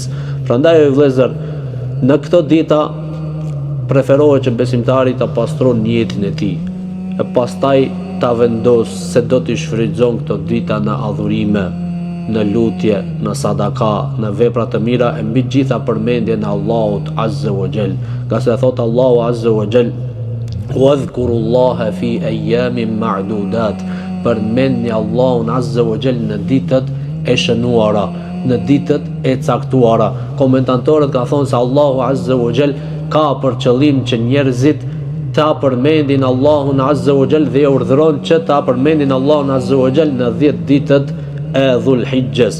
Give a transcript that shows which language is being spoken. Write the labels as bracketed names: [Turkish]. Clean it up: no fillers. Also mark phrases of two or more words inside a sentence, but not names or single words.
[Albanian] Prandaj vëllezër, në këto dita preferohet që besimtari ta pastron jetën e tij, e pastaj ta vendos se do t'i shfrytëzon këto dita në adhurime, në lutje, në sadaka, në vepra të mira, e mbi gjitha përmendjen e Allahut [Arabic] عز وجل. [Albanian] Nga se thot Allahu [Arabic] عز وجل, "واذكروا الله في أيام معدودات", [Albanian] përmendni Allahun [Arabic] عز وجل [Albanian] në ditët e shënuara, në ditët e caktuara. Komentatorët ka thonë se Allahu [Arabic] عز وجل [Albanian] ka për qëllim që njerëzit ta përmendin Allahun [Arabic] عز وجل [Albanian] dhe urdhëron që ta përmendin Allahun [Arabic] عز وجل [Albanian] në 10 ditët e Dhulhijhes.